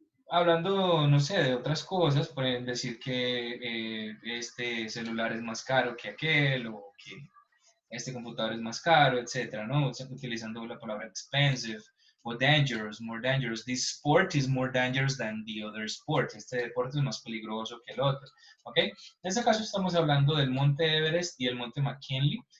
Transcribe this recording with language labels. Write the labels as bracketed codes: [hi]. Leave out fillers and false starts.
[es] Hablando, no sé, de otras cosas, pueden decir que este celular es más caro que aquel o que este computador es más caro, etcétera, ¿no? Utilizando la palabra expensive o dangerous, [en] more dangerous. This sport is more dangerous than the other sport. [es] Este deporte es más peligroso que el otro, ¿ok? En este caso estamos hablando del Monte Everest y el Monte McKinley.